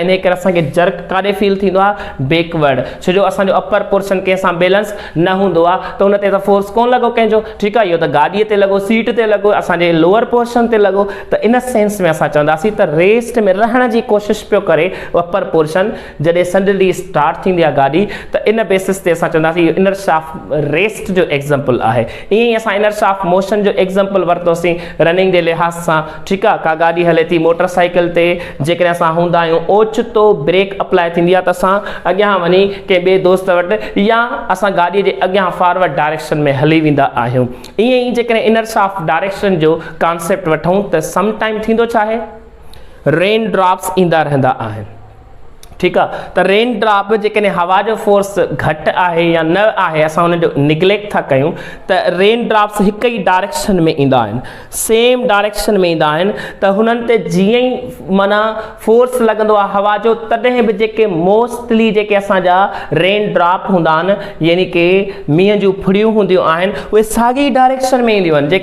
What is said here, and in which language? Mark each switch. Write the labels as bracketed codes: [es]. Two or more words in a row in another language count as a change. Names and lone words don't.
[sd] इन करे असांखे जर्क काॾे फील थींदो आहे, बैकवर्ड, छो जो असांजो [en] upper portion [sd] कंहिंसां बैलेंस न हूंदो आहे, त हुन ते त फोर्स कोन लॻो कंहिंजो। ठीकु आहे, इहो त गाॾीअ ते लॻो, सीट ते लॻो, असांजे [en] lower portion [sd] ते लॻो, त इन सेंस में असां चवंदासीं त रेस्ट में रहण जी कोशिशि पियो करे [en] upper portion, [sd] जॾहिं सडनली स्टार्ट थींदी आहे गाॾी, त इन बेसिस ते असां चवंदासीं [en] inertia of rest [sd] जो एग्ज़ाम्पल आहे। ईअं ई असां [en] inertia of motion [sd] जो एग्ज़ाम्पल वरितोसीं रनिंग जे लिहाज़ सां। ठीकु आहे, का गाॾी हले थी मोटरसाइकिल ते, जेकॾहिं असां हूंदा आहियूं, ओचितो [en] brake apply [sd] थींदी आहे त असां अॻियां वञी कंहिं ॿिए दोस्त वटि या असां गाॾीअ जे अॻियां [en] forward direction [sd] में हली वेंदा आहियूं। ईअं ई जेकॾहिं [en] inertia of direction [sd] जो कॉन्सेप्ट वठूं त समटाइम थींदो छा आहे, [en] rain drops [sd] ईंदा रहंदा आहिनि। [ur] ठीक है। [sd] तो [en] rain drop [sd] जेकॾहिं हवा जो फोर्स घटि आहे या न आहे, असां हुन जो निग्लेक्ट था कयूं, त [en] rain drops [sd] हिक ई डायरेक्शन में ईंदा आहिनि, [en] same direction [sd] में ईंदा आहिनि। त हुननि ते जीअं ई माना फोर्स लॻंदो आहे हवा जो, तॾहिं बि जेके मोस्टली जेके असांजा [en] rain drop [sd] हूंदा आहिनि, यानी कि मींहं जूं फुड़ियूं हूंदियूं आहिनि, उहे साॻी डायरेक्शन में ईंदियूं आहिनि।